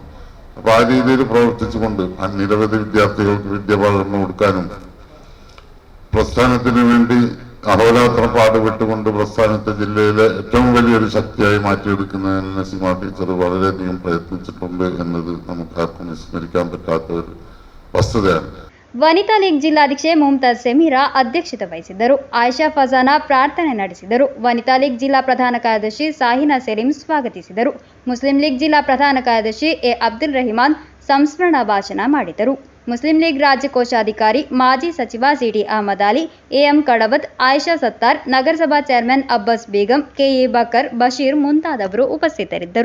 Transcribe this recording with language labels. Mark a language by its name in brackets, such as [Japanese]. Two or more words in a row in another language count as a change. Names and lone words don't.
[Malayalam] അപ്പൊ ആ രീതിയിൽ പ്രവർത്തിച്ചുകൊണ്ട് നിരവധി വിദ്യാർത്ഥികൾക്ക് വിദ്യ പകർന്നു കൊടുക്കാനും പ്രസ്ഥാനത്തിന് വേണ്ടി അഹോരാത്രം പാടുപെട്ടുകൊണ്ട് പ്രസ്ഥാനത്തെ ജില്ലയിലെ ഏറ്റവും വലിയൊരു ശക്തിയായി മാറ്റിയെടുക്കുന്നതിന് നസീമ ടീച്ചർ വളരെയധികം പ്രയത്നിച്ചിട്ടുണ്ട് എന്നത് നമുക്കാർക്കും വിസ്മരിക്കാൻ പറ്റാത്ത ഒരു വസ്തുതയാണ്. [Kannada] ವನಿತಾ ಲೀಗ್ ಜಿಲ್ಲಾಧ್ಯಕ್ಷೆ ಮುಮ್ತಾಜ್ ಸೆಮೀರಾ ಅಧ್ಯಕ್ಷತೆ ವಹಿಸಿದ್ದರು. ಆಯಿಷಾ ಫಜಾನಾ ಪ್ರಾರ್ಥನೆ ನಡೆಸಿದರು. ವನಿತಾ ಲೀಗ್ ಜಿಲ್ಲಾ ಪ್ರಧಾನ ಕಾರ್ಯದರ್ಶಿ ಸಾಹಿನಾ ಸಲೀಂ ಸ್ವಾಗತಿಸಿದರು. ಮುಸ್ಲಿಂ ಲೀಗ್ ಜಿಲ್ಲಾ ಪ್ರಧಾನ ಕಾರ್ಯದರ್ಶಿ ಎ ಅಬ್ದುಲ್ ರಹಿಮಾನ್ ಸಂಸ್ಮರಣಾ ಭಾಷಣ ಮಾಡಿದರು. ಮುಸ್ಲಿಂ ಲೀಗ್ ರಾಜ್ಯ ಕೋಶಾಧಿಕಾರಿ ಮಾಜಿ ಸಚಿವ ಸಿಟಿ ಅಹಮದ್ ಅಲಿ, AM ಕಡವತ್, ಆಯಿಷಾ ಸತ್ತಾರ್, ನಗರಸಭಾ ಚೇರ್ಮನ್ ಅಬ್ಬಾಸ್ ಬೇಗಂ, KE ಬಕರ್, ಬಶೀರ್ ಮುಂತಾದವರು ಉಪಸ್ಥಿತರಿದ್ದರು.